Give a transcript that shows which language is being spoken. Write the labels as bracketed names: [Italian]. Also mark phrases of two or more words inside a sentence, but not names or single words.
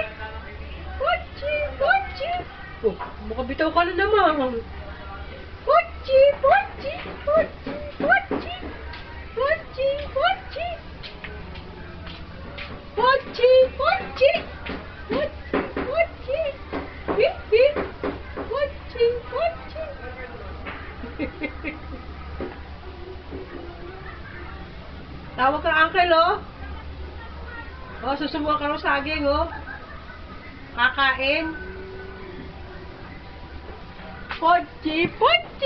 [Filipino] Pochi, pochi! Oh, makabitaw ka na naman. Pochi, pochi, pochi, pochi! Pochi, pochi! Pochi, pochi! Pochi, pochi! Hip, hip! Pochi, pochi! Tawag ka, uncle, oh! Oh, susubukan ka ng saging, oh. Kakain. Pochi, pochi.